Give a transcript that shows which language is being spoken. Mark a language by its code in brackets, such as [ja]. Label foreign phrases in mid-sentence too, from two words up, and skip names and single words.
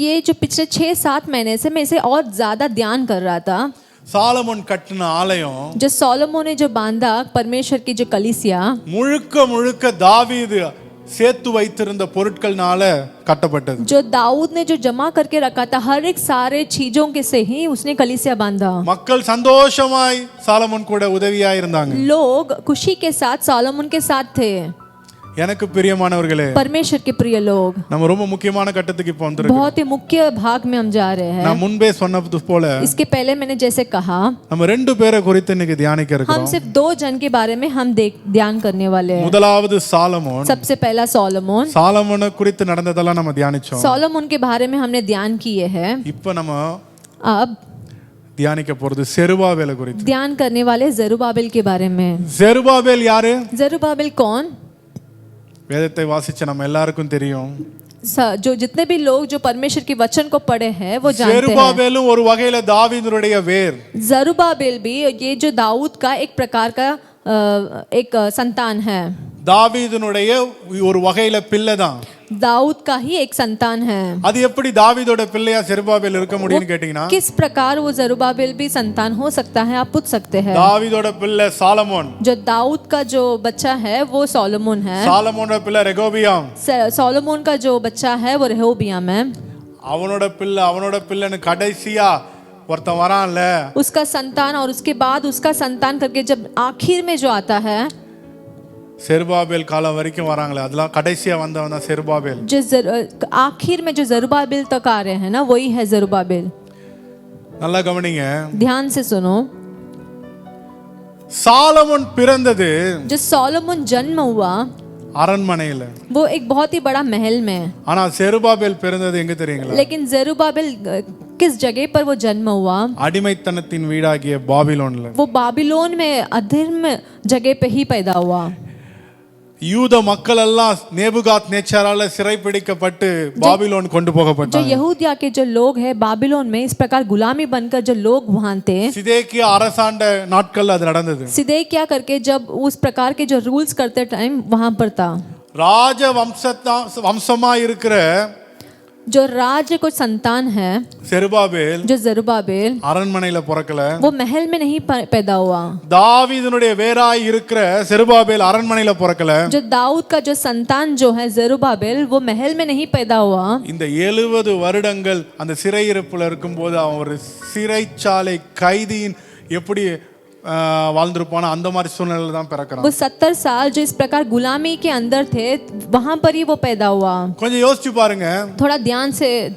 [hi] ये जो पिछले 6-7 महीने से मैं इसे और ज्यादा ध्यान कर रहा था। [ta] சாலமோன் கட்டின ஆலயம் [hi] जो सोलोमन ने जो बांधा परमेश्वर की जो कलीसिया [ta] முழுக்க தாவீது சேர்த்து வைத்திருந்த பொருட்கள்னால கட்டப்பட்டது. [hi] जो दाऊद ने जो जमा करके रखा था हर एक सारे चीजों के से ही उसने कलीसिया बांधा। [ta] மக்கள் சந்தோஷமாய் சாலமோன் கூட உதவியா இருந்தாங்க. [hi] लोग खुशी के साथ सोलोमन के साथ थे। [ta] எனக்கு பிரியமானவர்களே, [hi] परमेश्वर के प्रिय लोग, [ta] நம்ம ரொம்ப முக்கியமான கட்டத்துக்கு இப்போ வந்திருக்கோம். [hi] बहुत ही मुख्य भाग में हम जा रहे हैं। [ta] நான் முன்பே சொன்னது போல [hi] इसके पहले मैंने जैसे कहा [ta] நம்ம ரெண்டு பேரை குறித்து இன்னைக்கு தியானிக்க [hi] हम [ta] இருக்கிறோம். [hi] सिर्फ 2 जन के बारे में हम ध्यान करने वाले हैं। [ta] முதலாவது சாலமோன். [hi] सबसे पहला सोलोमन। [ta] சாலமோனை குறித்து நடந்ததெல்லாம் நம்ம தியானிச்சோம். [hi] सोलोमन के बारे में हमने ध्यान किए हैं। [ta] இப்போ நம்ம [hi] अब [ta] தியானிக்க போறது செருபாபேலை குறித்து. [hi] ध्यान करने वाले जरुबाबेल के बारे में। [ta] செருபாபேல் யாரு? [hi] जरुबाबेल कौन? [ta] வேதத்தை வாசிச்ச நம்ம எல்லாருக்கும் தெரியும். [hi] जो जितने भी लोग जो परमेश्वर के वचन को पढ़े हैं वो जानते हैं। [ta] செருபாபேலும் ஒரு வகையில தாவீதுடைய வேர். [hi] जरुबाबेल भी ये जो दाऊद का एक प्रकार का एक संतान है। [ta] தாவீதுனுடைய ஒரு வகையில பிள்ளை தான். [hi] दाऊद का ही एक संतान है। [ta] அது எப்படி தாவீதோட பிள்ளையா செருபாபேல் இருக்க முடியும்னு கேட்டீங்கன்னா, [hi] किस प्रकार वो जरुबाबेल भी संतान हो सकता है आप पूछ सकते हैं। [ta] தாவீதோட பிள்ளை சாலமோன். [hi] जो दाऊद का जो बच्चा है वो सोलोमन है। [ta] சாலமோனோட பிள்ளை ரெகோபியாம். [hi] सोलोमन का जो बच्चा है वो रेहोबियाम है। [ta] அவனோட பிள்ளைன்னு கடைசியா ஒருத்தன் வரான்ல, [hi] उसका संतान और उसके बाद उसका संतान करके जब आखिर में जो आता है [ta] செருபாபேல் காலம் வரைக்கும் வராங்களே, அதெல்லாம் கடைசியா வந்தவன் தான் செருபாபேல். [hi] जो आखिर में जो जरुबाबेल तक आ रहे हैं ना वही है जरुबाबेल। [ta] நல்லா கவனிங்க, [hi] ध्यान से सुनो। [ta] சாலமோன் பிறந்தது [hi] जो सोलोमन जन्म हुआ [ta] அரண்மனையில, [hi] वो एक बहुत ही बड़ा महल में। [ta] ஆனா செருபாபேல் பிறந்தது எங்க தெரியுங்களா? [hi] लेकिन जरुबाबेल किस जगह पर वो जन्म हुआ? [ta] அடிமைத்தனத்தின் வீடாகிய பாபிலோன்ல। [hi] वो बाबिलोन में अधर्म जगह पे ही पैदा हुआ। [ta] யூத மக்கள் எல்லாம் நேபுகாத் நேச்சாரால சிறைப்பிடிக்கப்பட்டு பாபிலோன் கொண்டு [hi] जो [ta] போகப்பட்டாங்க. [hi] यहूदिया के जो लोग हैं बाबिलोन में इस प्रकार गुलामी बनकर जो लोग वहां थे, [ta] சிதேக்கியா அரசாண்ட நாட்கள் அது நடந்தது. [hi] सिदकिय्याह करके जब उस प्रकार के जो रूल्स करते टाइम वहां पर था। [ta] ராஜ வம்சமா இருக்கிற [hi] जो राज्य को संतान है [ta] செருபாபேல் [hi] जो जरुबाबेल [ta] அரண்மனையில பிறக்கல. [hi] वो महल में नहीं पैदा हुआ। [ta] தாவீதுனுடைய வேராய் இருக்கிற செருபாபேல் அரண்மனையில பிறக்கல. [hi] जो दाऊद का जो संतान जो है जरुबाबेल वो महल में नहीं पैदा हुआ। [ta] இந்த 70 வருடங்கள் அந்த சிறையிருப்புல இருக்கும்போது அவன் ஒரு சிறைச்சாலை கைதியின் எப்படி வாழ்ந்திருப்பானோ அந்த மாதிரி சூழ்நிலையில தான் பிறக்கிறான். [hi] वो 70 साल जो इस प्रकार गुलामी के अंदर थे वहां पर ही वो पैदा हुआ. [ta] கொஞ்சம் யோசிச்சு பாருங்க. [hi] थोड़ा ध्यान से.